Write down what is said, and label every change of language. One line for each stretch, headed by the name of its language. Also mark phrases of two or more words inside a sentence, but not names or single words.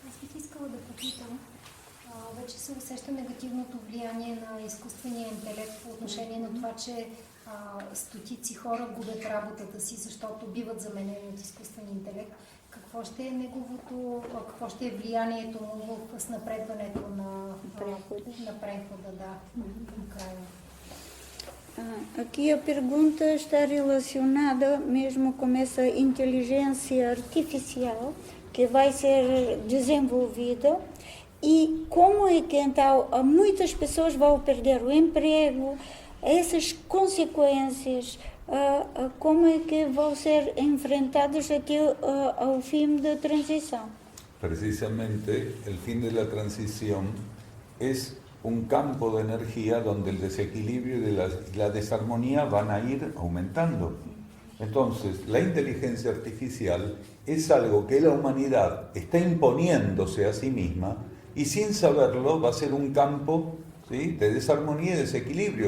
Bulgarian: бих искала да попитам, вече се усеща негативното влияние на изкуствения интелект по отношение на това, че стотици хора губят работата си, защото биват заменени от изкуствен интелект. Какво ще е влиянието му с напредването на прехода, към края?
Portuguese: Aqui a pergunta está relacionada mesmo com essa inteligência artificial que vai ser desenvolvida e como é que então muitas pessoas vão perder o emprego, essas consequências, como é que vão ser enfrentadas até ao fim da transição?
Spanish: Precisamente el fin de la transición es un campo de energía donde el desequilibrio y la desarmonía van a ir aumentando. Entonces, la inteligencia artificial es algo que la humanidad está imponiéndose a sí misma y sin saberlo va a ser un campo, ¿sí?, de desarmonía y desequilibrio.